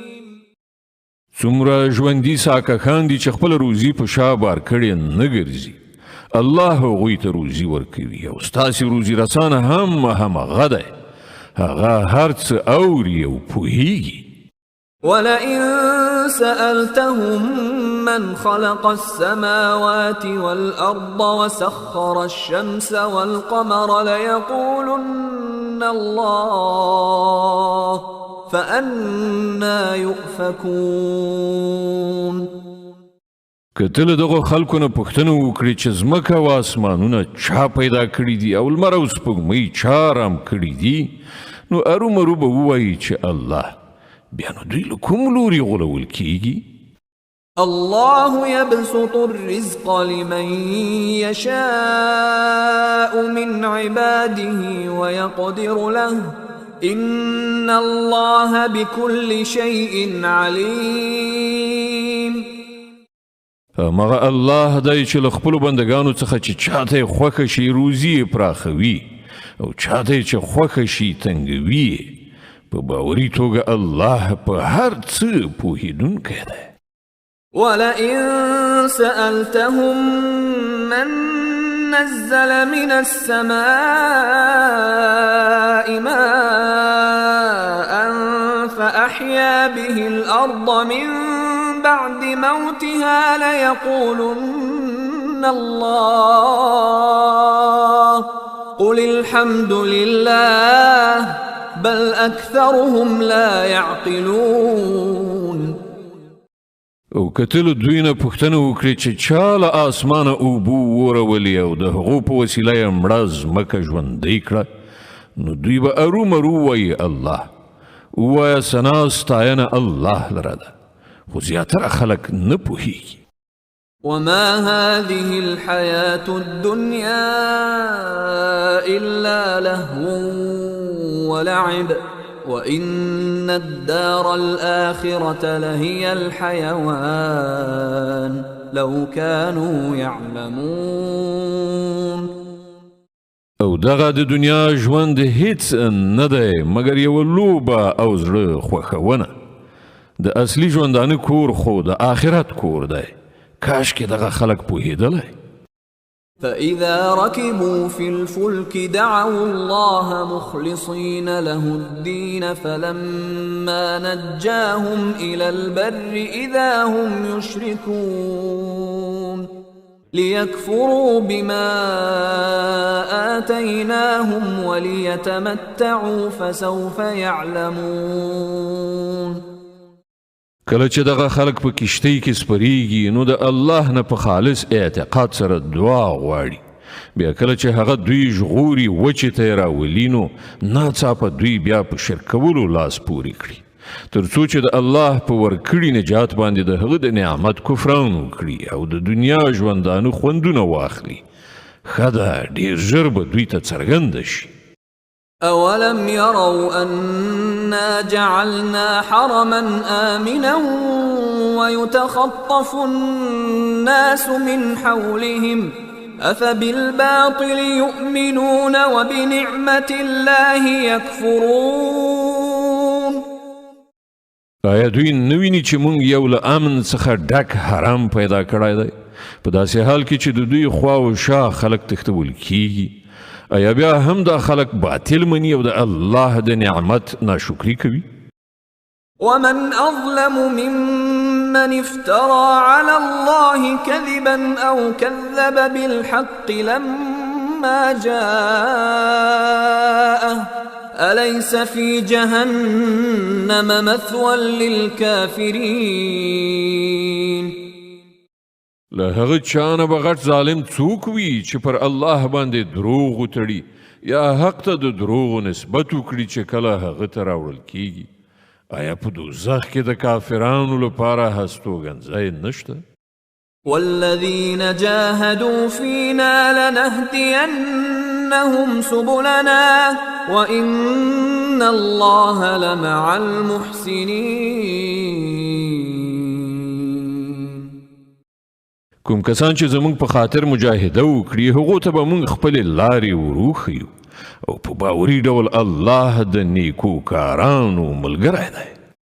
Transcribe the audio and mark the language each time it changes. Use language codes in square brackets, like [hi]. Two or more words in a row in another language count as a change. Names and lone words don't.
[ps] څومره ژوندي ساکښان دي چې خپل روزي په شا بار کړې نه ګرځي. الله هغوی ته روزي ورکوي او ستاسې روزي رسانه هم همغه دی. هغه هر څه اوري او پوهیږي. [ar] ولئن سألتهم من خلق السماوات والأرض وسخر الشمس والقمر ليقولن الله فأنا يؤفكون. [ps] که ته له دغو خلکو نه پوښتنه وکړې چې ځمکه او اسمانونه چا پیدا کړي دي او لمر او سپوږمۍ چا رام کړي دي نو ارومرو به ووایي چې الله. بیا نو دوی له کوم لوري غولول کیږي؟ [ar] الله يبسط الرزق لمن يشاء من عباده ويقدر له إن الله بكل شيء عليم. [ps] مغه الله دی چې له خپلو بندګانو څخه چې چاته خوښه شي روزي پراخوي او چاته چې خوښه شي تنګوي. په باوري توګه الله په هر څه پوهیدونکی دی. [ar] ولئن سألتهم من نزل من السماء ماء فأحيا به الأرض من بعد موتها ليقولن الله قل الحمد لله بل أكثرهم لا يعقلون. [ps] او کتلو دوی نه پوښتنه وکړي چې چا له اسمانه اوبو ورولې او د هغو په وسیله یې مړه ځمکه ژوندۍ کړه، نو دوی به ارومرو وایي الله. ووایه ثنا ستاینه الله لره ده، خو زیاتره خلک نه پوهیږي. [ar] وما هذه الحياة الدنيا إلا لهو ولعب وإن الدار الآخرة لهي الحيوان لو كانوا يعلمون. [ps] او دغه د دنیا ژوند هیڅ نه دی مګر یوه لوبه او زړه خوښونه. د اصلي ژوندانه کور خو د آخرت کور دی. کاشکې دغه خلک پوهېدلی. [ar] فإذا ركبوا في الفلك دعوا الله مخلصين له الدين فلما نجاهم إلى البر إذا هم يشركون ليكفروا بما آتيناهم وليتمتعوا فسوف يعلمون. [ps] کله چې دغه خلک په کشتۍ کې سپریږي نو د الله نه په خالص اعتقاد سره دعا غواړي. بیا کله چې هغه دوی ژغوري وچې ته یې راولي نو ناڅاپه دوی بیا په شرک کولو لاس پورې کړي تر څو چې د الله په ورکړي نجات باندې د هغه د نعمت کفران وکړي او د دنیا ژوندانه خوندونه واخلي. ښه ده ډېر ژر به دوی ته څرګنده شي. [ar] أولم يروا أنا جعلنا حرما آمنا ويتخطف الناس من حولهم أفبالباطل يؤمنون وبنعمة الله يكفرون. [ps] آیا دوی نویني چې مونږ یو له امن څخه ډک حرام پیدا کړی دی په داسې حال کې چې د دوی خوا و شا خلک تښتول کیږي؟ آیا بیا هم دا خلق باطل منی او دا الله دا نعمت ناشکری کوي؟ [ar] ومن أظلم ممن افترى على الله كذبا أو كذب بالحق لما جاءه أليس في جهنم مثوى للكافرين. [ps] له هغه چانه به غټ ظالم څوک وي چې پر الله باندې دروغ وتړي یا حق ته د دروغو نسبت وکړي چې کله هغه ته راوړل کیږي. آیا په دوزخ کې د کافرانو لپاره هستوګنځی نشته؟ [ar] والذين جاهدوا فينا لنهدينهم سبلنا وإن الله لمع المحسنين. [ps] کوم کسان چې زمونږ په خاطر مجاهده وکړي هغو ته به مونږ خپلې لارې وروښیو او په باوري ډول الله د نیکو کارانو ملګری دی.